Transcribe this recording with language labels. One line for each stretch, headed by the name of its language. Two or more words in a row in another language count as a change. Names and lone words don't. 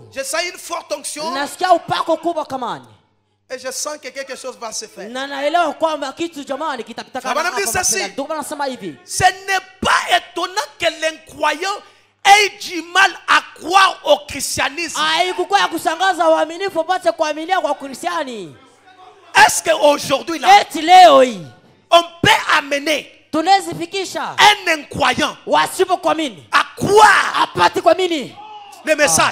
French: Je sens une forte onction.
Swahili: Nasikia upako kubwa kamani.
French: Et je sens que quelque chose va se faire. Ce n'est pas étonnant que l'incroyant ait du mal à croire au christianisme. Est-ce qu'aujourd'hui là, on peut amener un incroyant à croire le message?